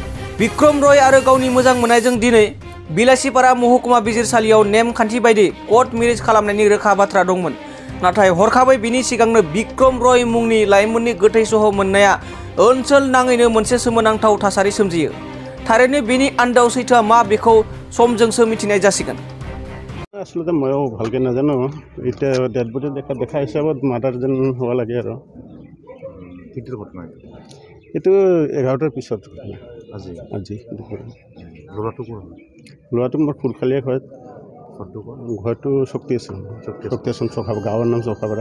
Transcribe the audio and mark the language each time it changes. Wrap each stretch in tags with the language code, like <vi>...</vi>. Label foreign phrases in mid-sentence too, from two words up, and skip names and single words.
<brx>बिक्रम रय आरो गावनि मोजां मोननायजों दिनै बिलासिपारा महकुमा बिजिरसालियाव नेम खान्थि बायदि</brx> <en>court marriage</en> <brx>खालामनायनि रोखा बाथ्रा दंमोन। नाथाय हरखाबै बिनि सिगांनो बिक्रम रय मुंनि लाइमोननि गोथै सह मोननाया ओनसोल नाङैनो मोनसे सोमोनांथाव थासारि सोमजियो। थारैनो बेनि आन्दोआव सैथोआ मा बेखौ समजोंसो मिथिनाय जासिगोन।</brx> <as>আচলতে মই ভালকে নাজানো। এটা</as> <en>dead body</en> <as>দেখা হিচাপত মাৰ্ডাৰ যেন হ'ব লাগে আৰু কেতিয়া ঘটনা এইটো 11টাৰ পিছত আজি ল'ৰাটো মোৰ ফুলখালীয়া ঘৰটো শক্তি আছে চখাপাৰা গাঁৱৰ নাম চখাপাৰা।</as>